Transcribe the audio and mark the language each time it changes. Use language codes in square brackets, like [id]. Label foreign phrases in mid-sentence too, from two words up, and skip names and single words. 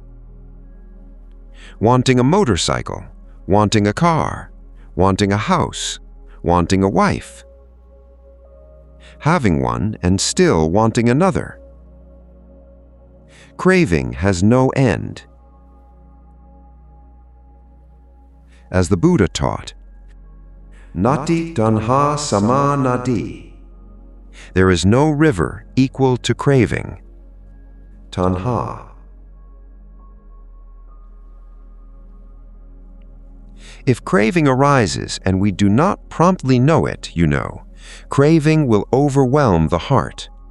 [en] Wanting a motorcycle, wanting a car, wanting a house, wanting a wife. Having one and still wanting another. Craving has no end. As the Buddha taught, [pi] Nati tanha sama nadi. [en] There is no river equal to craving. Tanha. If craving arises and we do not promptly know it, you know, craving will overwhelm the heart.